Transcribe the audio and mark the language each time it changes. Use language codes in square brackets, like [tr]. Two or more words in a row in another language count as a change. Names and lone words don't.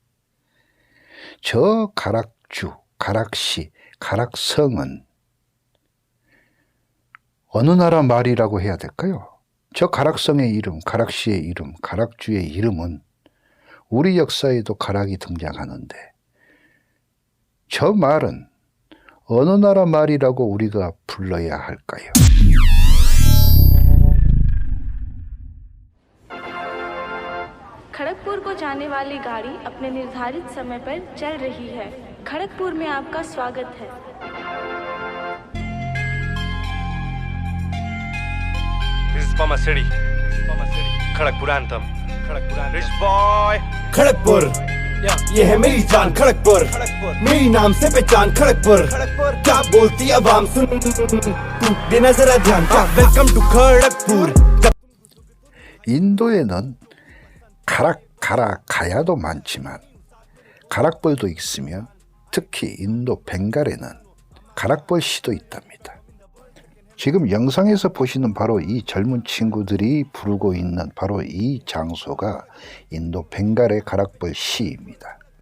[ko] 저 가락주, 가락시, 가락성은 어느 나라 말이라고 해야 될까요? 저 가락성의 이름, 가락시의 이름, 가락주의 이름은 우리 역사에도 가락이 등장하는데, 저 말은 어느 나라 말이라고 우리가 불러야 할까요? [hi] खड़गपुर को जाने वाली गाड़ी अपने निर्धारित समय पर चल रही है। खड़गपुर में आपका स्वागत है। [en] This is for my city. Kharagpur anthem. [hi] खड़गपुर ये है मेरी जान खड़गपुर मेरी नाम से पहचान खड़गपुर क्या बोलती आवाम सुन तू देना जरा ध्यान [en] welcome to Kharagpur [ko] 인도에는 가야도 많지만 가락벌도 있으며 특히 인도 벵갈에는 가락벌시도 있답니다. 지금 영상에서 보시는 바로 이 젊은 친구들이 부르고 있는 바로 이 장소가 인도 벵갈의 가락벌시입니다.